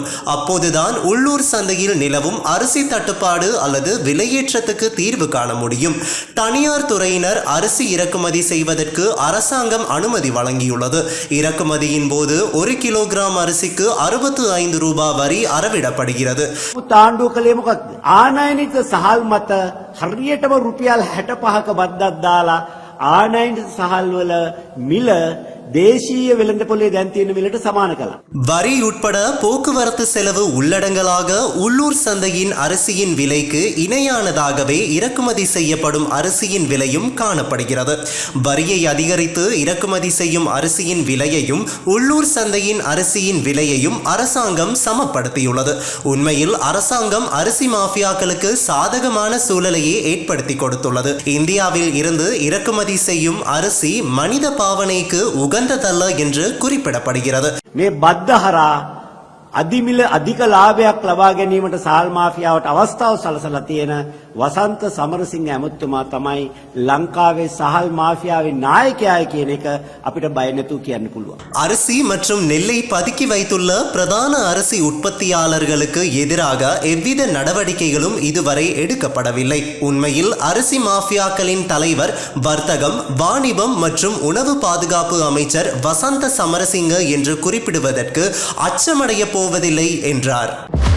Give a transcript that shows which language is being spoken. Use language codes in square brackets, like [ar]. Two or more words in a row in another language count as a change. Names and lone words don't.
[ta] அப்போதுதான் உள்ளூர் சந்தையில் நிலவும் அரிசி தட்டுப்பாடு அல்லது விலையேற்றத்துக்கு தீர்வு காண முடியும். தனியார் துறையினர் அரிசி இறக்குமதி செய்வதற்கு அரசாங்கம் அனுமதி வழங்கியுள்ளது. இறக்குமதியின் போது 1 கிலோகிராம் அரிசிக்கு 65 ரூபாய் வரி அறவிடப்படுகிறது. [si] තාණ්ඩුව කළේ මොකක්ද? ආනයනික සහල් මත හරියටම රුපියල් 65ක බද්දක් දාලා ආනයනික සහල් වල මිල දේශීය වෙළඳ පොළේ දැන් තියෙන මිලට සමාන කළා. [ta] வரி உட்பட போக்குவரத்து செலவு உள்ளடங்கலாக உள்ளூர் சந்தையின் அரிசியின் விலைக்கு இணையானதாகவே இறக்குமதி செய்யப்படும் அரிசியின் விலையும் காணப்படுகிறது. வரியை அதிகரித்து இறக்குமதி செய்யும் அரிசியின் விலையையும் உள்ளூர் சந்தையின் அரிசியின் விலையையும் அரசாங்கம் சமப்படுத்தியுள்ளது. உண்மையில் அரசாங்கம் அரிசி மாஃபியாக்களுக்கு சாதகமான சூழலையே ஏற்படுத்தி கொடுத்துள்ளது. இந்தியாவில் இருந்து இறக்குமதி செய்யும் அரிசி மனித பாவனைக்கு உகந்ததல்ல என்று குறிப்பிடப்படுகிறது. [si] මේ බද්ද හරහා අධිමිල අධික ලාභයක් ලබා ගැනීමට සහල් මාෆියාවට අවස්ථාව සලසලා තියෙන වසන්ත සමරසිංහ ඇමතුමා තමයි ලංකාවේ සහල් මාෆියාවේ නායකයා කියන එක අපිට බය නැතුව කියන්න පුළුවන්. [ta] அரிசி மற்றும் நெல்லை பதுக்கி வைத்துள்ள பிரதான அரிசி உற்பத்தியாளர்களுக்கு எதிராக எவ்வித நடவடிக்கைகளும் இதுவரை எடுக்கப்படவில்லை. உண்மையில் அரிசி மாஃபியாக்களின் தலைவர் வர்த்தகம், வாணிபம் மற்றும் உணவு பாதுகாப்பு அமைச்சர் வசந்த சமரசிங்க என்று குறிப்பிடுவதற்கு அச்சமடைய போவதில்லை என்றார்.